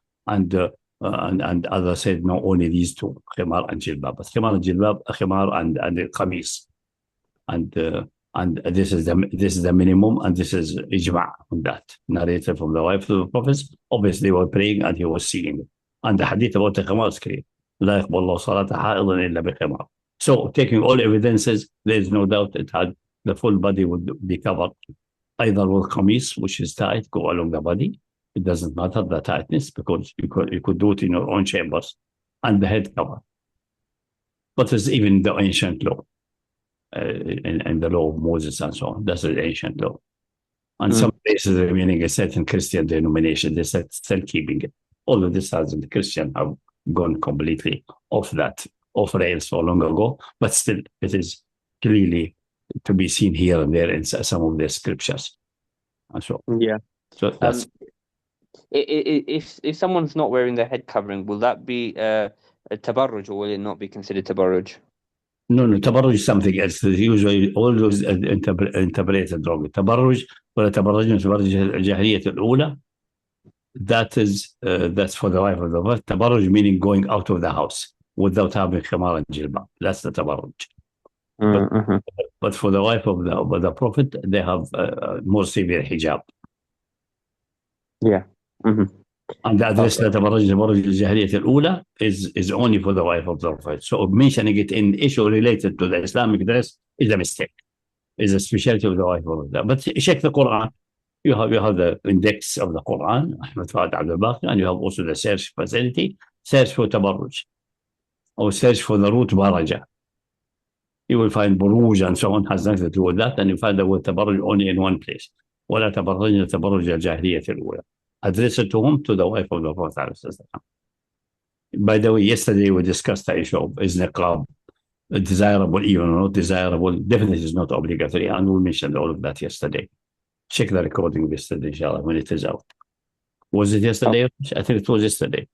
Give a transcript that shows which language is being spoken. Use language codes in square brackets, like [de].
[en] And others said no, only these two, khimar and jilbab. But khimar and jilbab, khimar and qamis. And this is the minimum, and this is ijma' on that, narrated from the wife of the Prophet. Obviously, they were praying and he was seeing it. And the hadith about the khimar is clear. [ar] لا يقبل الله صلاة حائض إلا بخمار. [en] So, taking all evidences, there is no doubt it had the full body would be covered either with qamis, which is tight, go along the body. It doesn't matter the tightness because you could do it in your own chambers, and the head cover. But it's even the ancient law. And the law of Moses and so on. That's the ancient law. And some places remaining a certain Christian denomination, they said still keeping it. All of this has the Christian have gone completely off rails so long ago, but still it is clearly to be seen here and there in some of the scriptures. And so so that's if someone's not wearing their head covering, will that be a tabarruj, or will it not be considered tabarruj? No, tabarruj is something else. Usually all those interpreted wrong. [ar] Tabarruj ولا تبرج الجاهلية الأولى. [en] That's for the wife of the Prophet. Tabarruj meaning going out of the house without having khimar and jilbab. That's the tabarruj. But for the wife of the Prophet, they have more severe hijab. Yeah. And the address [ar] تبرج الجاهلية الأولى [en] is only for the wife of the Prophet. So mentioning it in issue related to the Islamic dress is a mistake. Is a specialty of the wife of the. But check the Quran. You have the index of the Quran, Ahmed Fahd Abdul Baqi, and you have also the search facility. Search for tabarruj, or search for the root baraja. You will find buruj and so on, has nothing to do with that, and you find the word tabarruj only in one place. [ar] ولا تبرجن تبرج الجاهلية الأولى. [en] Address it to whom? To the wife of the Prophet. By the way, yesterday we discussed the issue of is niqab desirable, even or not desirable. Definitely is not obligatory, and we mentioned all of that yesterday. Check the recording yesterday, inshallah, when it is out. Was it yesterday? I think it was yesterday.